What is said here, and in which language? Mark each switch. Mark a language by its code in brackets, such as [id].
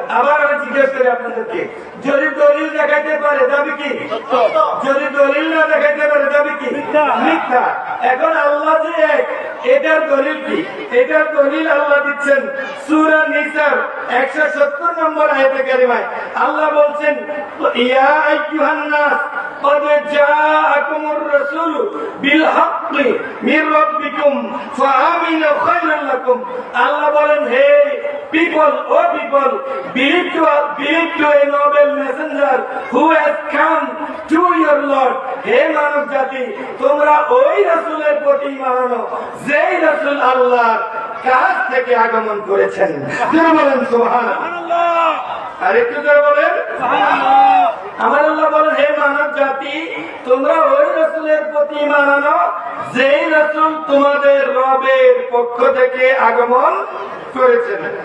[bn] আবার আমি জিজ্ঞেস করি আপনাদেরকে, যদি দলিল দেখাইতে পারে দাবি কি? সত্য। যদি দলিল না দেখাইতে পারে দাবি কি? মিথ্যা। এখন আল্লাহ যে এক, এটার দলিল কি? এটার দলিল আল্লাহ দিচ্ছেন সূরা নিসার 170 নম্বর আয়াতে কারিমায়। আল্লাহ বলছেন ইয়া আইয়ুহান নাস [ar] قد جاءكم الرسول بالحق من ربكم فآمنوا خيرا لكم। [bn] আল্লাহ বলেন হে [en] people, oh people, believe to a noble messenger who has come to your Lord. [bn] হে মানব জাতি, তোমরা ওই রাসূলের প্রতি ঈমান আনো যেই রাসূল আল্লাহর কাছ থেকে আগমন করেছেন। জোরে বলেন সুবহানাল্লাহ। আর একটু জোরে বলেন সুবহানাল্লাহ। আমার আল্লাহ বলেন, হে মানব জাতি, তোমরা ওই রাসূলের প্রতি ঈমান আনো যেই রাসূল তোমাদের রবের পক্ষ থেকে আগমন করেছেন।